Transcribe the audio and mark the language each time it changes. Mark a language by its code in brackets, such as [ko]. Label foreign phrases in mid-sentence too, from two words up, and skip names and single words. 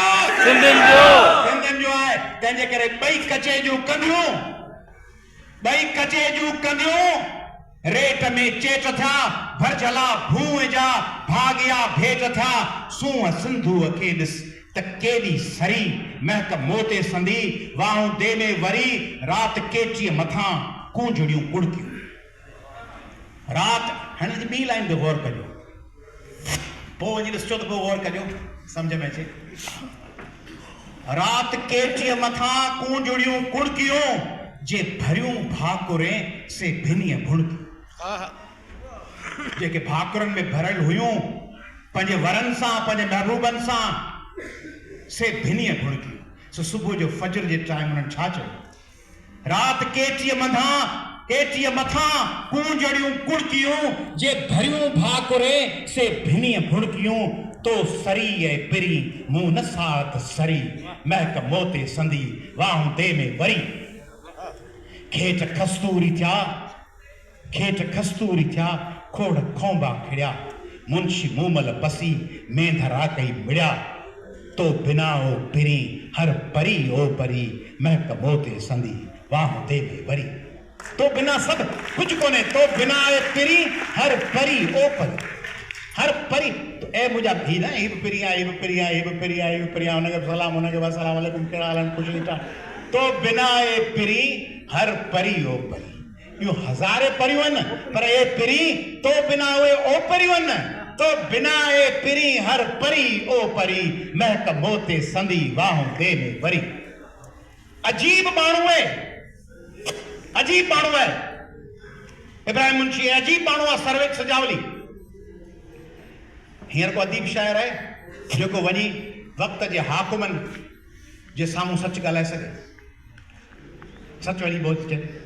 [sd] सिंधियुनि जो आहे। तंहिंजे करे ॿई कचे जूं कंधियूं रेट में चेट थिया। भरजला भूअ जा भाॻिया भेट थिया। सूंहं सिंधूअ खे ॾिस त केॾी सरी महक मोते संदी वाहूं दे में वरी। रात केचीअ मथां कूंजड़ियूं कुड़कियूं। रात हाणे ॿी लाइन ते गौर कजो, पोइ वञी ॾिसजो त पोइ गौर कजो, सम्झ में अचे। रात केचीअ मथां कूंजड़ियूं कुड़कियूं जे भरियूं भाकुरे से भिनीअ भुणकियूं। जेके भाकुरनि में भरियल हुयूं पंहिंजे वरनि सां, पंहिंजे महबूबनि सां, से भिनीअ भुणकियूं। सो सुबुह जो फजर जे टाइम उन्हनि छा चयो? रात केचीअ मथां कूंजड़ियूं कुड़कियूं जे भरियूं भाकुरे से भिनीअ भुणकियूं। तो सरी ऐं पिरी मूं न साथ सरी महक मोते संदी वाहूं दे में वरी। खेठ खस्तूरी थिया खोड़ खोंबा खिड़िया। मुंशी मूमल बसी मेंधरा कई मिड़िया। तो बिना ओ पिरी हर परी ओ परी महक मोते संदी वाह दे में वरी। तो बिना सब कुछ कोने, तो बिना ए पिरी हर परी ओ परी, हर परी। [hi] तो ए मुझा भी ना ये पिरिया उनके सलाम उनके बाद [ar] سلام عليكم [sd] कहिड़ा हाल [hi] कुछ नहीं था। [sd] तो बिना ए पिरी हर परी ओ परी। यो हज़ारे परियूं आहिनि पर ए पिरी तो बिना उहे ओ परियूं आहिनि। तो बिना ए पिरी हर परी ओ परी महक मोते संदी वाहूं दे में वरी। अजीब माण्हू है इब्राहिम मुंशी, अजीब माण्हू आहे सरवेज सजावली। हींअर को अदीब शाइर आहे जेको वञी वक़्त जे हाकुमनि जे साम्हूं सच ॻाल्हाए सघे, सच वञी बोल चए।